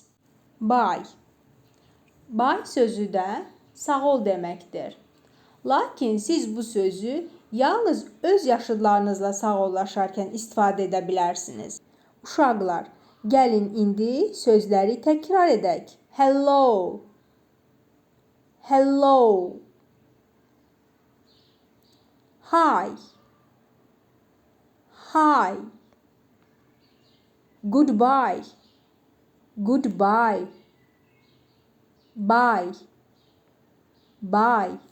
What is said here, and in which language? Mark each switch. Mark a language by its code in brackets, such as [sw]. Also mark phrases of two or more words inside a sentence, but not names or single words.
[en] Bye. [az] Bye sözü də sağ ol deməkdir. Lakin siz bu sözü yalnız öz yaşıdlarınızla sağollaşarkən istifadə edə bilərsiniz. Uşaqlar, gəlin indi sözləri təkrar edək. [en] Hello. Hello. Hi. Hi. Goodbye. Goodbye. Bye. Bye.